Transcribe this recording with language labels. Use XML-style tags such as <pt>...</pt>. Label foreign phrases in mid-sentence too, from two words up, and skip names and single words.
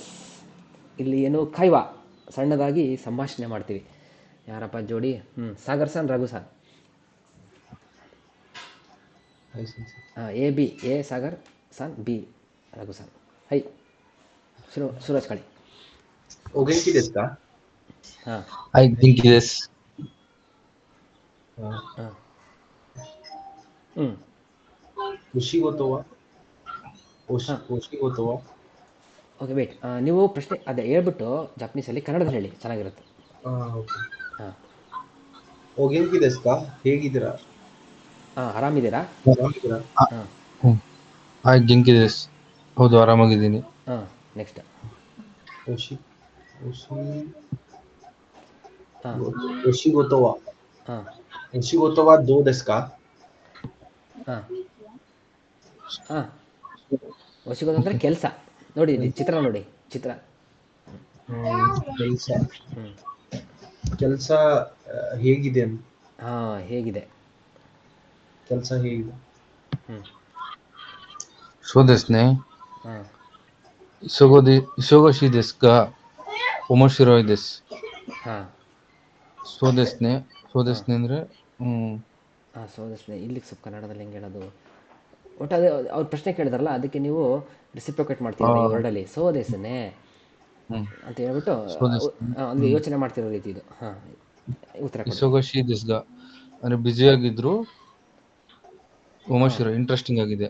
<kn>ಇಲ್ಲಿ ಏನು ಕೈವಾ ಸಣ್ಣದಾಗಿ ಸಂಭಾಷಣೆ ಮಾಡ್ತೀವಿ. ಯಾರಪ್ಪ ಜೋಡಿ? ಸಾಗರ್ ಸನ್, ರಘು ಸನ್. ಎ ಬಿ, ಎ ಸಾಗರ್ ಸನ್, ಬಿ ರಘು ಸನ್. ಹೈ ಸೂರಜ್ ಕಳಿ.</kn> <ja>お元気ですか? ಹಾಂ</ja> <en>I think yes. ಹಾಂ</en> <ja>お仕事は? お仕事は?</ja> <en>OK, wait.</en> <kn>ನೀವು ಪ್ರಶ್ನೆ ಅದೇ ಹೇಳ್ಬಿಟ್ಟು ಜಪನೀಸಲ್ಲಿ ಕನ್ನಡದಲ್ಲಿ ಹೇಳಿ, ಚೆನ್ನಾಗಿರುತ್ತೆ. ಓಕೆ. ಹಾಂ</kn> <ja>お元気ですか? ಹೇಗಿದ್ದೀರಾ?</ja> <kn>ಆರಾಮಿದ್ದೀರಾ? ಆರಾಮಿದ್ದೀರಾ? ಹಾಂ</kn> <en>I think yes.</en> <kn>ಹೌದು, ಆರಾಮಾಗಿದ್ದೀನಿ. ಹಾಂ ನೆಕ್ಸ್ಟ್. ಹಾಂ</kn> <ja>お仕事は? ಹಾಂ お仕事はどうですか?</ja> <kn>ಹಾಂ ಹಾಂ ವಶಿಗೋದು ಅಂದರೆ ಕೆಲಸ. ನೋಡಿ, ಚಿತ್ರ ನೋಡಿ, ಚಿತ್ರ. ಕೆಲಸ ಹೇಗಿದೆ? ಹಾಂ ಹೇಗಿದೆ? ಕೆಲಸ ಹೇಗಿದೆ?</kn> <ja>そうですね。 ಹಾಂ 忙しいですが、面白いです。 ಹಾಂ そうですね。そうですね ಅಂದರೆ ಹಾಂ ಸೋದಸ್ನೆ.</ja> <kn>ಇಲ್ಲಿಗೆ ಸ್ವಲ್ಪ ಕನ್ನಡದಲ್ಲಿ ಹೆಂಗೆ ಹೇಳೋದು? ಒಟ್ಟು ಅದೇ ಅವ್ರು ಪ್ರಶ್ನೆ ಕೇಳಿದಾರಲ್ಲ, ಅದಕ್ಕೆ ನೀವು ರೆಸಿಪ್ರೊಕೇಟ್ ಮಾಡ್ತಿದ್ದೀರಿ ಈ ವರ್ಡಲ್ಲಿ. ಸೋದೆಸ್ನೆ ಅಂತ ಹೇಳ್ಬಿಟ್ಟು ಒಂದು ಯೋಚನೆ ಮಾಡ್ತಿರೋ ರೀತಿ ಇದು. ಹಾಂ, ಉತ್ತರ ಕೊಡಿ.</kn> <ja>忙しいですが</ja> <kn>ಅಂದರೆ ಬ್ಯುಸಿಯಾಗಿದ್ರು, ಒಮಶಿರೋ ಇಂಟ್ರೆಸ್ಟಿಂಗ್ ಆಗಿದೆ.</kn>